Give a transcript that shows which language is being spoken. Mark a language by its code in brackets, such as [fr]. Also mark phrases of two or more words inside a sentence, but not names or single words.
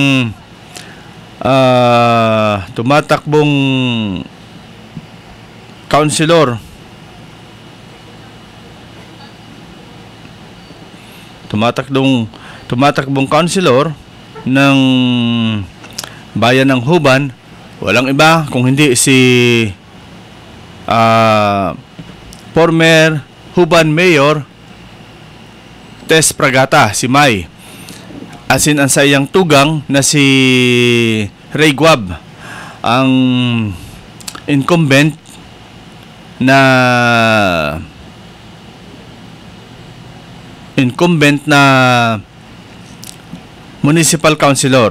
[tl] councilor, tumatakbong councilor ng bayan ng Huban. Walang iba kung hindi si former Huban Mayor Tess Pragata, si May. [bik] Asin ang sayang tugang na si Ray Guab, ang incumbent na municipal councilor.